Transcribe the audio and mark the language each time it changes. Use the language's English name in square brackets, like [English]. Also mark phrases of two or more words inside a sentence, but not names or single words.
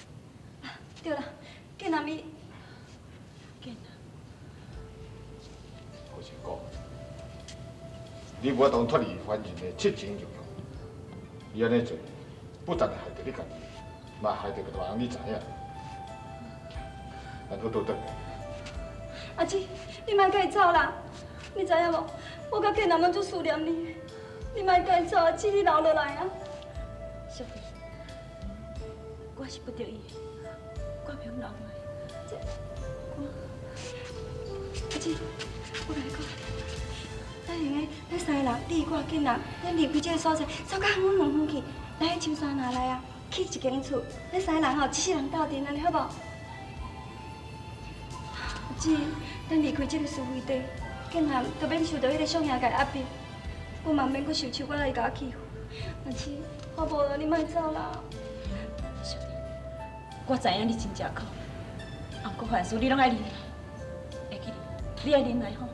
[Min Nan Chinese] 对啦，见阿咪，见啊，何成功，你无当脱离凡人的七情六欲，你安尼做，不但害着你家己，嘛害着个大人你知影。咱好倒转来。阿姊，你莫甲伊走啦！你知影无？我甲建南拢足思念你，你莫甲伊走，阿姊，你留落来啊！小弟， 我是不得已，我袂用留落。这阿姊，我甲你讲，咱两个，咱三个人，你我囡仔，咱离开这个所在，走到远远远去，来去青山那来啊，去一间厝，咱三个人吼，一世人斗阵，安尼好无？阿姊，咱离开这个是非地，竟然都免受到迄个相爷甲压迫，我嘛免阁受手我来甲我欺负。阿姊，我无了，你莫走啦。小弟，我知影你真正苦，啊，不过凡事你拢爱忍耐，会记你爱忍耐吼。